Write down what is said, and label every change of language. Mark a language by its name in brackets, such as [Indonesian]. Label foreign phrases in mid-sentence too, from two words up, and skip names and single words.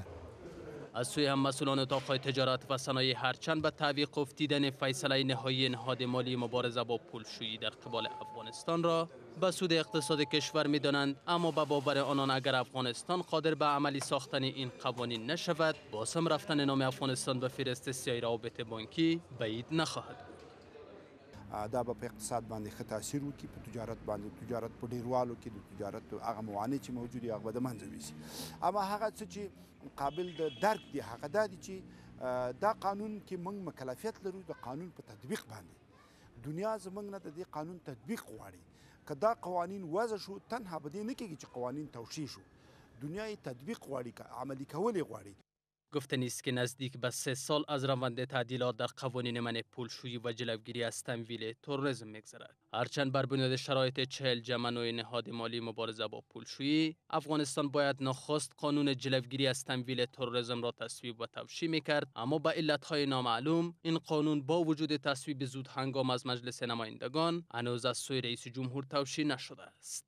[Persian] از سوی هم مسئولان اتاقهای تجارت و صنایع هرچند به تعویق افتیدن فیصله نهایی نهاد مالی مبارزه با پولشویی در قبال افغانستان را به سود اقتصاد کشور می‌دانند، اما به باور آنان اگر افغانستان قادر به عملی ساختن این قوانین نشود، بازم رفتن نام افغانستان به فهرست سیاه روابط بانکی بعید نخواهد بود. [Pashto] دا به اقتصاد باندې ښه تاثیر وکړي، په تجارت باندې تجارت په ډیروالو کې د تجارت هغه موانع چې موجود دي هغه به د منځه یوسي. اما هغه څه چې قابل د درک دي هغه دا دي چې دا قانون کې موږ مکلفیت لرو د قانون په تطبیق باندې دنیا زمونږ نه د دې قانون تطبیق غواړي که دا قوانین وضع شو تنها به دې نه کېږي چې قوانین توشیح شو دنیا یې تطبیق غواړي که عملی کول یې غواړي. [Persian] گفتنی است که نزدیک به 3 سال از روند تعدیلات در قوانین منع پولشویی و جلوگیری از تمویل تروریسم می‌گذرد. هرچند بر بنیاد شرایط 40 جمع نوع نهاد مالی مبارزه با پولشویی، افغانستان باید نخست قانون جلوگیری از تمویل تروریسم را تصویب و توشیح می‌کرد، اما به علت‌های نامعلوم این قانون با وجود تصویب زود هنگام از مجلس نمایندگان هنوز از سوی رئیس جمهور توشیح نشده است.